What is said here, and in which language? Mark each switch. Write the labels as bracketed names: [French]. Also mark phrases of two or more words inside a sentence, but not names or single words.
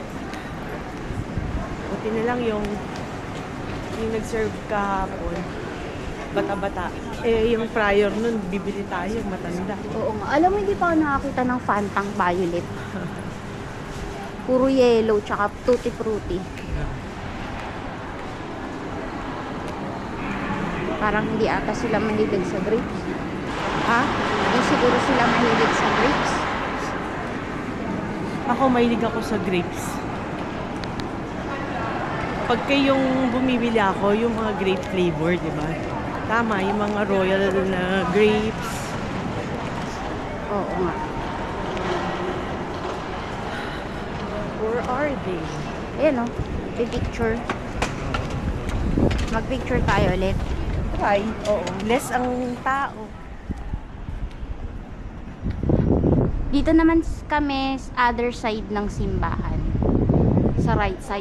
[Filipino] Buti na lang yung nag-serve kahapon. Bata-bata. Eh, yung prior nun, bibili tayo, matanda. Oo nga. Alam mo, hindi pa ako nakakita ng Fantang Violet. [English] Puro yellow, tsaka tutti frutti. [Filipino] Parang hindi ata sila mahilig sa grapes. Ha? Hindi siguro sila mahilig sa grapes. Ako, mahilig ako sa grapes. Pagka yung bumibili ako, yung mga [English] grape flavor, [Filipino] di ba? Tama, yung mga [English] royal na grapes. [Filipino] Oo nga. [English] Where are they? [Filipino] Ayan o. Picture. Mag-picture tayo ulit. Try. Oo. Less ang tao. Dito naman kami sa [English] other side [Filipino] ng simbahan. Sa [English] right side.